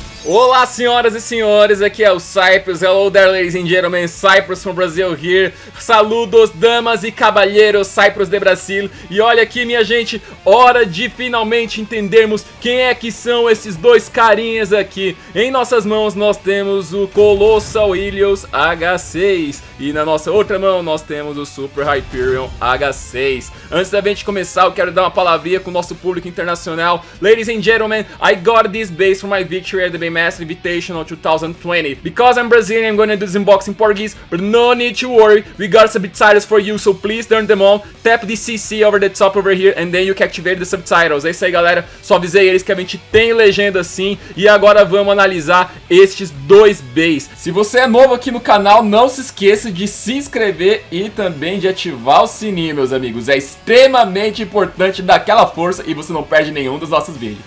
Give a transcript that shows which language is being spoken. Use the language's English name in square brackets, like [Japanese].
[Portuguese] Olá senhoras e senhores, aqui é o Cyprus. [English] Hello there ladies and gentlemen, Cyprus from Brazil here. [Spanish] Saludos damas e cavalheiros, Cyprus de Brasil. [Portuguese] E olha aqui minha gente, hora de finalmente entendermos quem é que são esses dois carinhas aqui. Em nossas mãos nós temos o Kolossal Helios H6 e na nossa outra mão nós temos o Super Hyperion H6. Antes da gente começar eu quero dar uma palavrinha com o nosso público internacional. [English] Ladies and gentlemen, I got this base for my victory at the Beyblade Invitational 2020. Because I'm Brazilian, I'm gonna do this unboxing in Portuguese, but no need to worry, we got subtitles for you, so please turn them on, tap the CC over the top over here, and then you can activate the subtitles. [Portuguese] É isso aí galera, só avisei eles que a gente tem legenda sim, e agora vamos analisar estes dois bays. Se você é novo aqui no canal, não se esqueça de se inscrever e também de ativar o sininho, meus amigos. É extremamente importante dar aquela força e você não perde nenhum dos nossos vídeos.